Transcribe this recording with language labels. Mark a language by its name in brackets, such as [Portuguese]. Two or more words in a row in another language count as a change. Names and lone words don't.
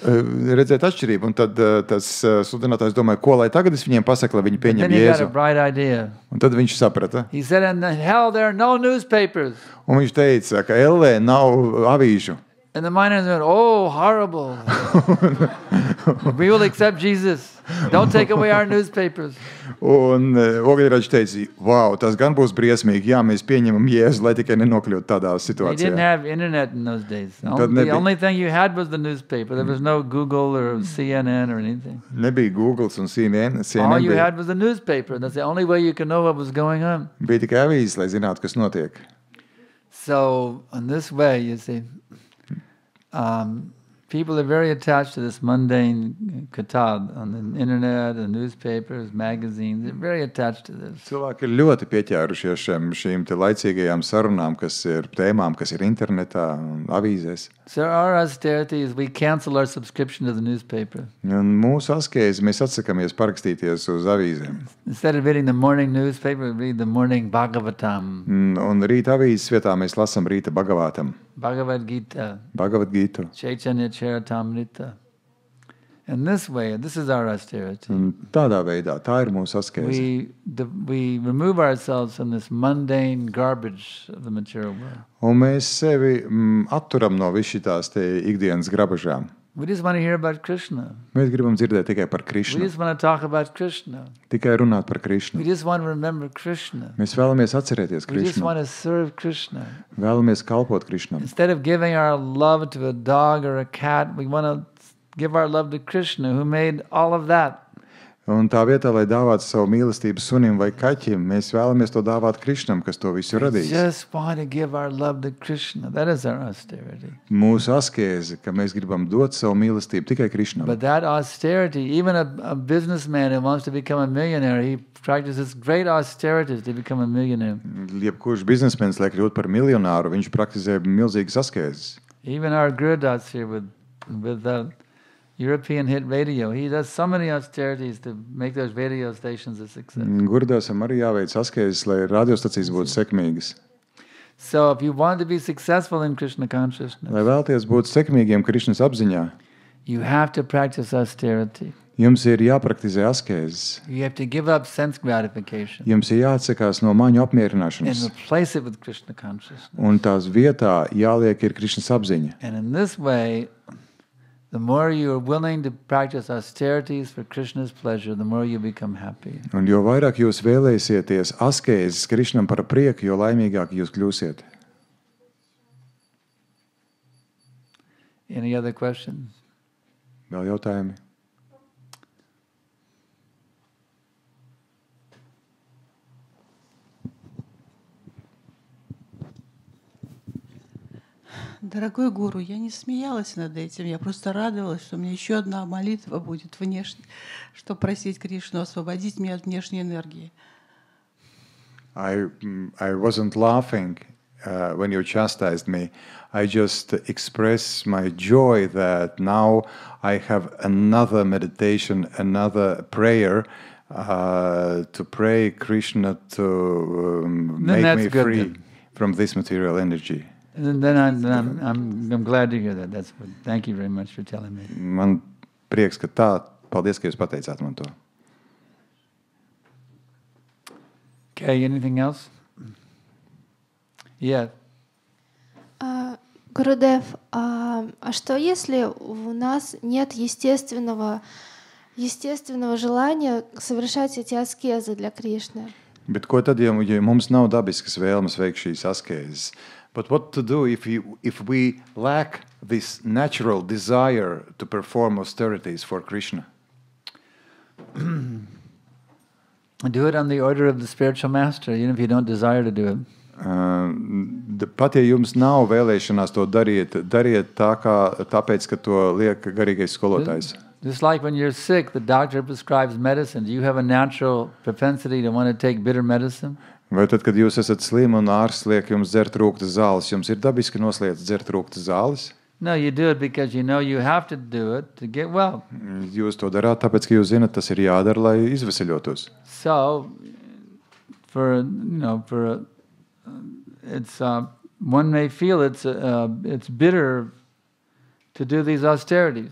[Latvian] Redzēt atšķirību. Un tad tas sludinātājs domāja, ko lai tagad es viņiem pasaku, lai viņi pieņem Jēzu. [English] Then he got a [Latvian] Jēzu. [English] bright idea. [Latvian] Un tad viņš saprata. [English] He said, in hell there are no newspapers. [Latvian] Un viņš teica, ka ellē nav avīžu. [English] And the miners went, oh, horrible. We will accept Jesus. Don't take away our newspapers. [Latvian] Un ogļrači teica, wow, tas gan būs briesmīgi. Jā, mēs pieņemam Jēzu, lai tikai nenokļūtu tādā [English] They didn't [Latvian] situācijā. [English] have internet in those days. The only thing you had was the newspaper. There was no Google or CNN or anything. [Latvian] Nebija Google un CNN. [English] All you [Latvian] bija, [English] had was the newspaper. That's the only way you could know what was going on. [Latvian] bija tikai avīzes, lai zinātu, kas notiek. [English] So in this way, you see, people are very attached to this mundane kitab on the internet, the newspapers, magazines. They're very attached to this. [Latvian] Cilvēki ir ļoti pieķērušies šīm te laicīgajām sarunām, kas ir tēmām, kas ir internetā un avīzēs. [English] So our austerity is we cancel our subscription to the newspaper. [Latvian] Un mūsu askēzi mēs atsakamies parakstīties uz avīzēm. [English] Instead of reading the morning newspaper, we read the morning Bhagavatam. [Latvian] Un rīta avīzes vietā mēs lasām rīta Bhagavatam. Bhagavad Gita. Bhagavad Gita. Chaitanya Charitamrita. [English] In this way, this is our austerity. [Latvian] Un tādā veidā, tā ir mūsu askēze. [English] We remove ourselves from this mundane garbage of the material world. [Latvian] Un mēs sevi atturam no visitās te ikdienas grabažām. [English] We just want to hear about Krishna. [Latvian] Mēs gribam dzirdēt tikai par [English] We [Latvian] Krišnu. [English] just want to talk about Krishna. [Latvian] Tikai runāt par [English] We [Latvian] Krišnu. [English] just want to remember Krishna. [Latvian] Mēs vēlamies atcerēties [English] We just [Latvian] Krišnu. [English] want to serve Krishna. [Latvian] Vēlamies kalpot Krišnam. [English] Instead of giving our love to a dog or a cat, we want to give our love to Krishna, who made all of that. [Latvian] Un tā vietā, lai dāvātu savu mīlestību sunim vai kaķim, mēs vēlamies to dāvāt Krišnam, kas to visu [English] We [Latvian] radījis. [English] just want to give our love to Krishna. That is our austerity. [Latvian] Mūsu askēze, ka mēs gribam dot savu mīlestību tikai Krišnam. [English] But that austerity, even a businessman who wants to become a millionaire, he practices great austerities to become a millionaire. [Latvian] Jebkurš biznesmenis, lai kļūtu par miljonāru, viņš praktizē milzīgas askēzes. [English] Even our Gurudas here with the European hit radio, he does so many austerities to make those radio stations a success. [Latvian] Gurdasam arī jāveic askēzes, lai radiostacijas būtu sekmīgas. [English] So if you want to be successful in Krishna consciousness, [Latvian] Lai vēlties būt sekmīgiem Krišnas apziņā, [English] you have to practice austerity. [Latvian] jums ir jāpraktizē askēzes. [English] You have to give up sense gratification [Latvian] Jums ir jāatsakās no maņu [English] and [Latvian] apmierināšanas. [English] replace it with Krishna consciousness. [Latvian] Un tās vietā jāliek ir Krišnas apziņa. [English] And in this way, the more you are willing to practice austerities for Krishna's pleasure, the more you become happy. [Latvian] Un jo vairāk jūs vēlēsieties askēzes Krišnam par prieku, jo laimīgāk jūs kļūsiet. [English] Any other questions? [Latvian] Vēl jautājumi? [Russian] Дорогой гуру, я не смеялась над этим, я просто радовалась, что у меня еще одна молитва будет внешне, чтобы просить Кришну освободить меня от внешней энергии. [English] I wasn't laughing when you chastised me. I just express my joy that now I have another meditation, another prayer to pray Krishna to make that's me good free then. from this material energy. And then I'm glad to hear that. That's good. Thank you very much for telling me. [Latvian] Man prieks, ka tā. Paldies, ka jūs pateicāt man to. [English] Okay, anything else? Yeah. [Russian] Гурудев, а что если у нас нет естественного желания совершать эти аскезы для Кришны? [Latvian] Bet ko tad, ja mums nav dabiskas vēlmes veikt šīs askēzes? [English] But what to do if we lack this natural desire to perform austerities for Krishna? Do it on the order of the spiritual master, even if you don't desire to do it. [Latvian] Pat ja jums nav vēlēšanās to dariet tāpēc, ka to liek garīgais skolotājs. [English] Just like when you're sick, the doctor prescribes medicine. Do you have a natural propensity to want to take bitter medicine? [Latvian] Vai tad, kad jūs esat slimi un ārsts liek jums dzert rūgtas zāles, jums ir dabiski noslēdz dzert rūgtas zāles? [English] No, you do it because you know you have to do it to get well. [Latvian] Jūs to darāt, tāpēc, ka jūs zinat, tas ir jādara, lai izveseļotos. [English] So, one may feel it's bitter to do these austerities.